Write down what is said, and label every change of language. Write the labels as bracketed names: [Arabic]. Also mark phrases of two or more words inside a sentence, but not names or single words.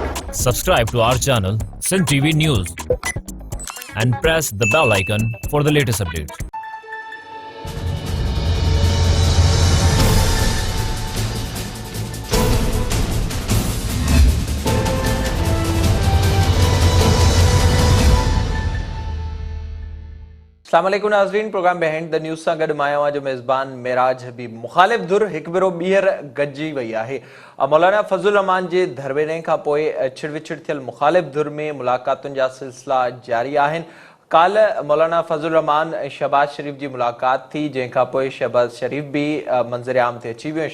[English] Subscribe to our channel, Sin TV News, and press the bell icon for the latest updates. [Sindhi] अस्सलाम वालेकुम नाज़रीन, प्रोग्राम बिहाइंड द न्यूज़ सां गॾु मां आहियां जो मेज़बान मेराज हबीब। मुख़ालिफ़ धुर हिकु भेरो ॿीहर गॾिजी वई आहे। मौलाना फज़लुर रहमान जे धरवेड़े खां पोइ छिड़विछिड़ थियल मुख़ालिफ़ धुर में मुलाक़ातुनि जा सिलसिला जारी आहिनि। काल मौलाना फज़लुर रहमान ऐं शहबाज शरीफ़ जी मुलाक़ात थी, जंहिंखां पोइ शहबाज शरीफ़ बि मंज़र आम ते अची वियो।